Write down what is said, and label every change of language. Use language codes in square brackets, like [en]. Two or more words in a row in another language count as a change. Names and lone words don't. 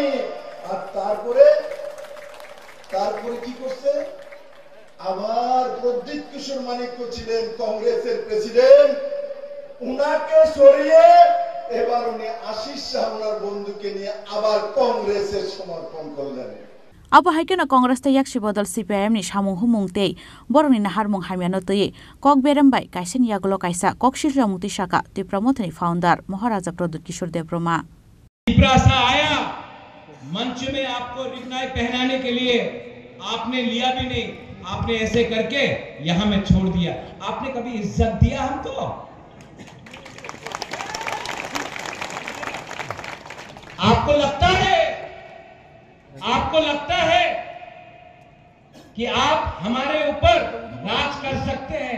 [bn] আর তারপরে কি করছে? আবার প্রদীপ কিশোর মানিক্য ছিলেন কংগ্রেসের প্রেসিডেন্ট, উনাকে সরিয়ে এবার উনি আশিস শাহ ওনার বন্ধুকে নিয়ে আবার কংগ্রেসের সমর্পণ করলেন। [trp] Abo haikena Congress ta yakshi bodol CPIM ni samung humung tei boroni na harmung hamiano tei kok berembai kaisen yagulo kaisa kokshirla muti shaka Tipramothani founder Maharaja Pradut Kishore Devroma [hi] टिप्रासा आया मंच में आपको रिगनाई पहनाने के लिए, आपने लिया भी नहीं, आपने ऐसे करके यहां में छोड़ दिया। आपने कभी इज्जत दिया हमको? आपको लगता है कि आप हमारे ऊपर राज कर सकते हैं?